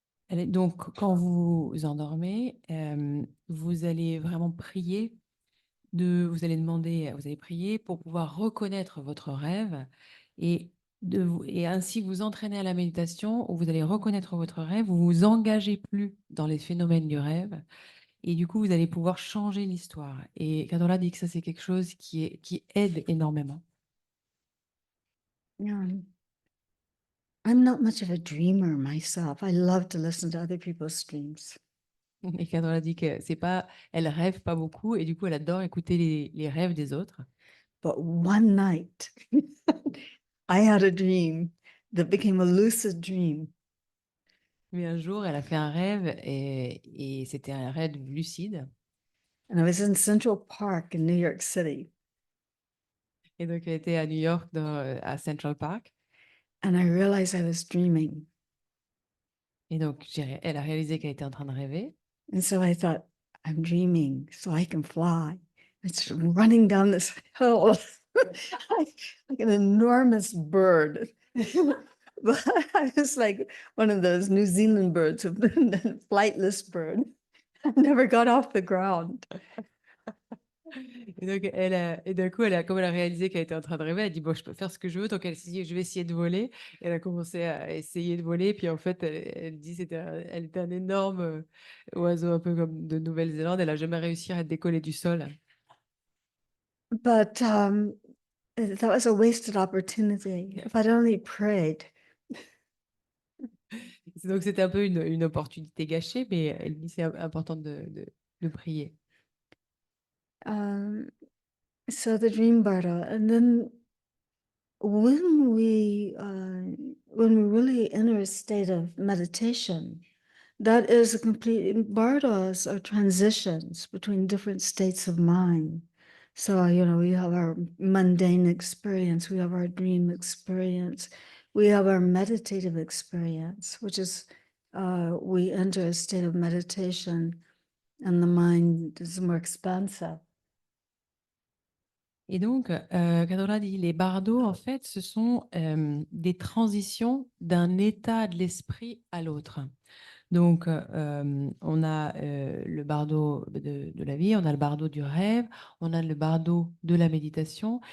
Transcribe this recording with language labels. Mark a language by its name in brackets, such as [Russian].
[French] Donc, quand vous vous endormez, vous allez vraiment prier, vous allez prier pour pouvoir reconnaître votre rêve et, et ainsi vous entraîner à la méditation où vous allez reconnaître votre rêve, vous vous engagez plus dans les phénomènes du rêve et du coup, vous allez pouvoir changer l'histoire. Et Kadola dit que ça, c'est quelque chose qui aide énormément. [English] Yeah. I'm not much of a dreamer myself. I love to listen to other people's dreams. [French] Et Kadola dit que c'est pas, elle rêve pas beaucoup et du coup, elle adore écouter les rêves des autres. [English] But one night, I had a dream that became a lucid dream. [French] Mais un jour, elle a fait un rêve et c'était un rêve lucide. [English] And I was in Central Park in New York City. [French] Et donc, elle était à New York, à Central Park. [English] And I realized I was dreaming. [French] Et donc, elle a réalisé qu'elle était en train de rêver. [English] And so I thought, I'm dreaming so I can fly. It's running down this hill like an enormous bird. But I was like one of those New Zealand birds, a flightless bird. I never got off the ground. [French] Et donc, et d'un coup, comme elle a réalisé qu'elle était en train de rêver, elle a dit, bon, je peux faire ce que je veux, donc je vais essayer de voler. Et elle a commencé à essayer de voler, puis en fait, elle dit elle était un énorme oiseau, un peu comme de Nouvelle-Zélande. Elle n'a jamais réussi à décoller du sol. [English] But that was a wasted opportunity. If I'd only prayed. [French] Donc, c'était un peu une opportunité gâchée, mais elle dit c'est important de prier. [English] So the dream bardo, and then when we really enter a state of meditation, that is a complete bardos are transitions between different states of mind. So we have our mundane experience, we have our dream experience, we have our meditative experience, which is we enter a state of meditation, and the mind is more expansive. [French] Et donc, Cadorla dit, les bardos, en fait, ce sont des transitions d'un état de l'esprit à l'autre. Donc, on a le bardo de la vie, on a le bardo du rêve, on a le bardo de la méditation.